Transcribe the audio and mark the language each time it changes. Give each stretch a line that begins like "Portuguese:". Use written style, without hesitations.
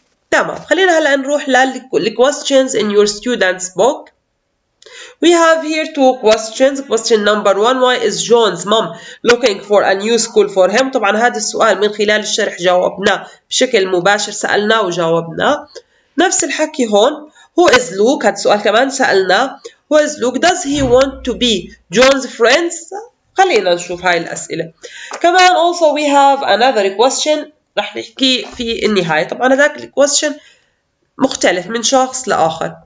Arabic: تمام خلينا هلا نروح
English: questions in your students book. We have here two questions. Question number one, why is John's mom looking for a new school for him؟
Arabic: طبعا هذا السؤال من خلال الشرح جاوبناه بشكل مباشر، سألناه وجاوبناه. نفس الحكي هون.
English: Who is Luke؟
Arabic: هذا السؤال كمان سألناه.
English: Who is Luke؟ Does he want to be John's friends؟
Arabic: خلينا نشوف هاي الأسئلة. كمان
English: also we have another question
Arabic: رح نحكي في النهاية. طبعا هذاك الكويستشن مختلف من شخص لآخر.